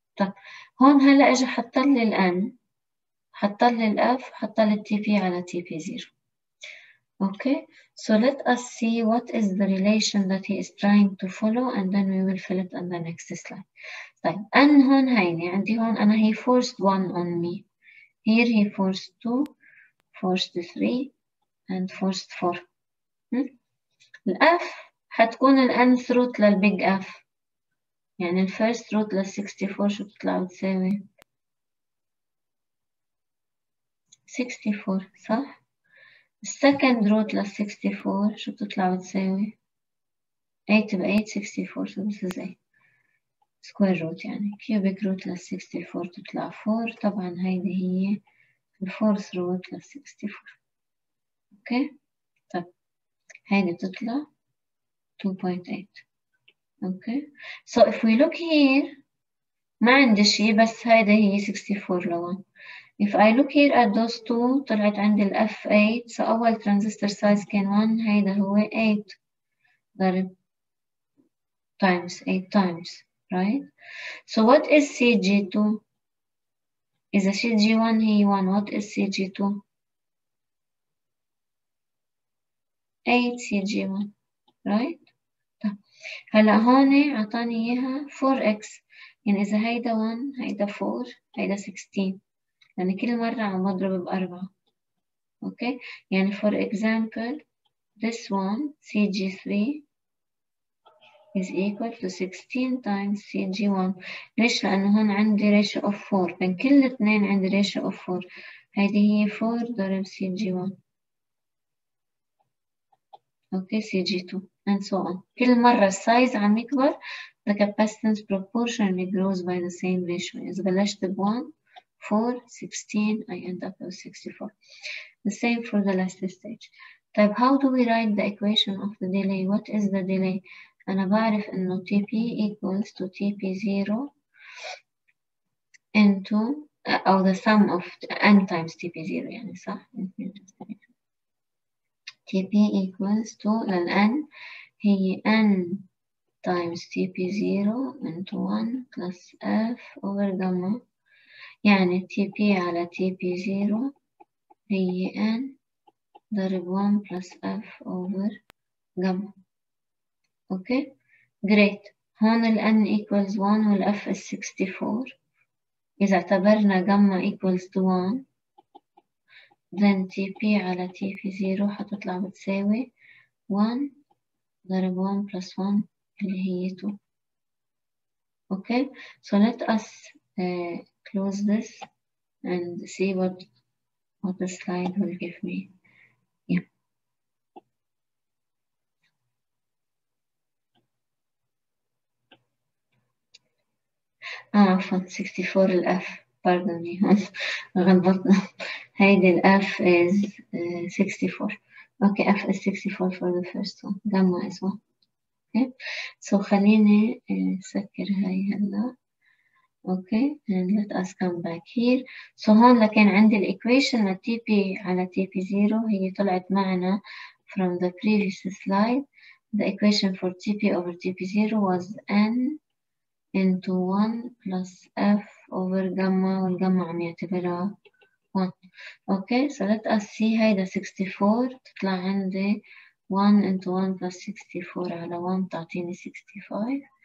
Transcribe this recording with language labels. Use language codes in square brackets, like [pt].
[ar] طب هون هلا اجى حطلي ال n، حطلي ال f، حطلي ال TP على TP0. [en] Okay, so let us see what is the relation that he is trying to follow, and then we will fill it on the next slide. [ar] طيب n هون هيني عندي هون أنا [en] he forced 1 on me. Here he forced 2, forced 3, and forced 4. [ar] ال f حتكون ال nth root للبيج f. يعني ال first root لل 64 شو بتطلع بتساوي؟ 64 صح؟ السكند root لل 64 شو بتطلع بتساوي؟ 8 ب 8 64, [en] so this is 8. [ar] square root يعني cubic root لل 64 تطلع 4. طبعا هيدي هي الفورث root لل 64. اوكي طيب هيدي بتطلع 2.8. اوكي [en] so if we look here [ar] ما عندي شيء بس هيدا هي 64 ل 1. [en] if I look here at those two [ar] طلعت عندي ال [en] F8 so [ar] أول [en] transistor size [ar] كان 1 هيدا هو 8 ضرب [en] times 8 times right. so what is CG2 [ar] إذا [en] CG1 هي 1 what is CG2 8 CG1 right. [ar] طيب هلا هون عطاني إياها 4x يعني إذا هيدا 1 هيدا 4 هيدا 16 لأن كل مرة عم بضرب ب4. [en] okay [ar] يعني [en] for example this one CG3 is equal to 16 times CG1. [ar] ليش؟ لأنه هون عندي ratio of 4 بين كل اثنين عندي ratio of 4. هذه هي 4 ضرب CG1 okay CG2 and so on. كل مرة السايز عم يكبر [en] the capacitance proportionally grows by the same ratio. [ar] إذا بلشت ب [en] 1 4 16 I end up with 64. The same for the last stage. [ar] طيب [en] how do we write the equation of the delay? What is the delay? [ar] أنا بعرف إنه [en] TP equals to TP0 into أو the sum of n times TP0 [ar] يعني صح؟ [en] TP equals to للN هي n times TP0 into 1 plus F over gamma يعني TP على TP0 هي n ضرب 1 plus F over gamma. okay great. [ar] هون ال [en] n equals 1 وال F is 64. [ar] إذا اعتبرنا [en] gamma equals to 1 then [ar] TP على TP0 حتطلع بتساوي 1 ضرب 1 plus 1 اللي هي 2. [en] okay so let us close this and see what the slide will give me. [ar] yeah عفوا 64 الF [en] pardon me [ar] غلطنا. هيدي [en] الF is 64. okay F is 64 for the first one gamma is 1. [ar] okay so خليني سكر هاي هلا. [en] okay and let us come back here. [ar] so هون لكن عندي الإيكويشن ل TP على TP0 هي طلعت معنا [en] from the previous slide. the equation for TP over TP0 was N into 1 plus F over gamma والgamma عم يعتبرها 1. okay so let us see [ar] هيدا 64 تطلع عندي 1 into 1 plus 64 على 1 تعطيني 65.